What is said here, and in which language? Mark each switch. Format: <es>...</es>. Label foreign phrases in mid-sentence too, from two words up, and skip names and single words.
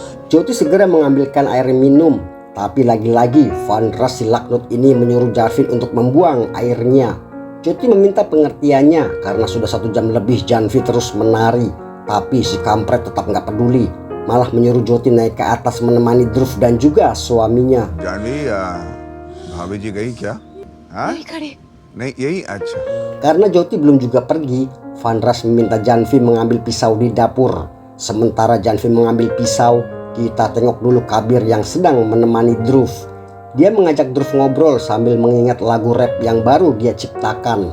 <id>Jyoti segera mengambilkan air minum, tapi lagi-lagi Vandras si laknut ini menyuruh Janvi untuk membuang airnya. Jyoti meminta pengertiannya karena sudah 1 jam lebih Janvi terus menari, tapi si kampret tetap nggak peduli, malah menyuruh Jyoti naik ke atas menemani Dhruv dan juga suaminya.</id> <hi>जानवी भाभी जी गई क्या? हाँ? नहीं खड़े नहीं यही अच्छा.</hi> <id>Karena Jyoti belum juga pergi, Vandras meminta Janvi mengambil pisau di dapur. Sementara Janvi mengambil pisau, kita tengok dulu Kabir yang sedang menemani Dhruv. Dia mengajak Dhruv ngobrol sambil mengingat lagu rap yang baru dia ciptakan.</id>